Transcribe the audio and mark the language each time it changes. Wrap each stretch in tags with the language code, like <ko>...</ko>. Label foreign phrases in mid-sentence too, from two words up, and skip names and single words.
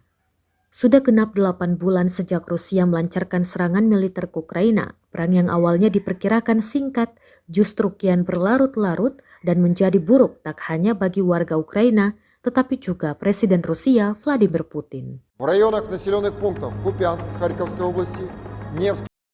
<id>Sudah genap 8 bulan sejak Rusia melancarkan serangan militer ke Ukraina. Perang yang awalnya diperkirakan singkat justru kian berlarut-larut dan menjadi buruk tak hanya bagi warga Ukraina, tetapi juga Presiden Rusia Vladimir Putin.</id> <ru>В районах населенных пунктов Купянск Харьковской области, Невск</ru>